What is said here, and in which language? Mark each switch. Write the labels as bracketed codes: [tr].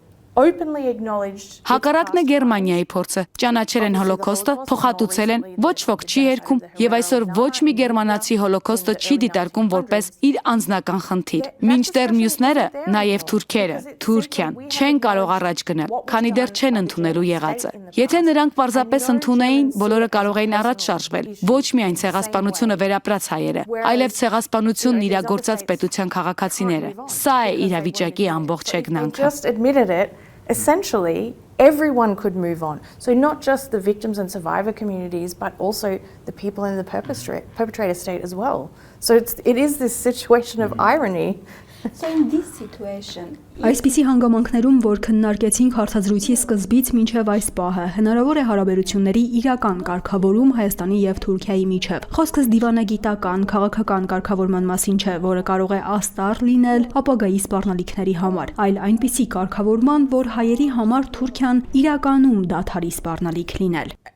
[hy] Հակառակն է Գերմանիայի փորձը։ Ճանաչել են հոլոկոստը, փոխհատուցել են, ոչ ոք չի երգում, եւ այսօր ոչ մի գերմանացի հոլոկոստը չի դիտարկում որպես իր անձնական խնդիր։ Մինչդեռ մյուսները, նաեւ թուրքերը, Թուրքիան, չեն կարող առաջ գնալ, քանի դեռ չեն ընդունելու եղածը։ Եթե նրանք պարզապես ընդունեին, բոլորը կարող էին առաջ շարժվել։ Ոչ միայն ցեղասպանությունը վերապրած հայերը, այլև ցեղասպանությունն իրագործած պետության քաղաքացիները։ Սա է իրավիճակի ամբողջ հեգնանքը։ [en] Essentially, everyone could move on. So not just the victims and survivor communities, but also the people in the perpetrator state as well. So it is this situation of irony. So in this situation, [hy] Այսպիսի հանգամանքներում, որ քննարկեցինք հարցազրույցի սկզբից մինչև այս պահը, հնարավոր է հարաբերությունների իրական կարգավորում Հայաստանի եւ Թուրքիայի միջև։ Խոսքս դիվանագիտական, քաղաքական կարգավորման մասին չէ, որը կարող է աստառ լինել ապագայի սպառնալիքների համար, այլ այնպիսի կարգավորման, որ հայերի համար Թուրքիան իրականում դադարի սպառնալիք լինել։